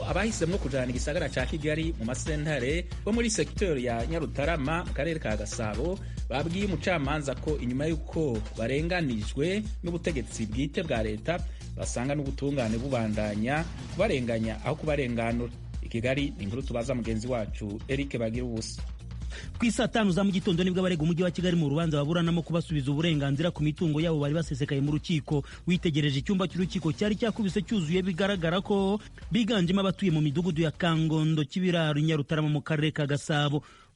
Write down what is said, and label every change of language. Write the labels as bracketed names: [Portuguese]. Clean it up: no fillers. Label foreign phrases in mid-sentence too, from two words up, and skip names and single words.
[Rundi] abahisemwo kujana igisagara ca Kigali mu masentare bo muri secteur ya Nyarutarama mu karere ka Gasabo babwiye umucamanza ko inyuma y'uko barenganijwe n'ubutegetsi bwite bwa leta basanga n'ubutungane bubandanya kubarenganya aho kubarenganura. [Kinyarwanda] I Kigali ni inkuru tubaza mugenzi wacu Eric Bagirubusa. Ku isa 5 za mu gitondo nibwo abarega umujyi wa Kigali mu rubanza baburanamo kubasubiza uburenganzira ku mitungo yabo bari basesekaye mu rukiko. Witegereje icyumba cy'urukiko cyari cyakubise cyuzuye, bigaragara ko biganjemo abatuye mu midugudu ya Kangondo, Kibiraro, Nyarutarama mu karere ka Gasabo.